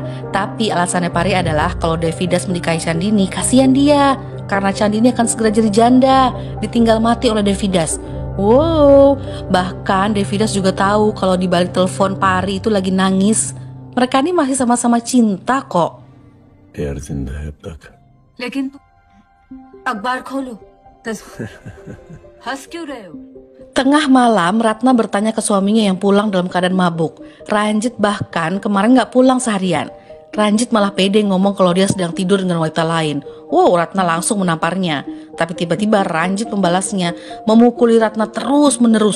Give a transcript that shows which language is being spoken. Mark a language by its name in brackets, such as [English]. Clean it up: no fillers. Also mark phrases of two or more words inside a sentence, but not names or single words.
[Indonesian] Tapi alasannya Pari adalah kalau Devi Das menikahi Chandni, kasihan dia. karena Candi ini akan segera jadi janda, ditinggal mati oleh Devidas. Wow, bahkan Devidas juga tahu kalau di balik telepon Pari itu lagi nangis. Mereka ini masih sama-sama cinta kok. [Hindi] यार जिंदा है अब तक लेकिन अखबार खोलो हंस क्यों रहे हो? [Indonesian] Tengah malam, Ratna bertanya ke suaminya yang pulang dalam keadaan mabuk. Ranjit bahkan kemarin gak pulang seharian. Ranjit malah pede ngomong kalau dia sedang tidur dengan wanita lain. Wow, Ratna langsung menamparnya. Tapi tiba-tiba Ranjit membalasnya, memukuli Ratna terus-menerus.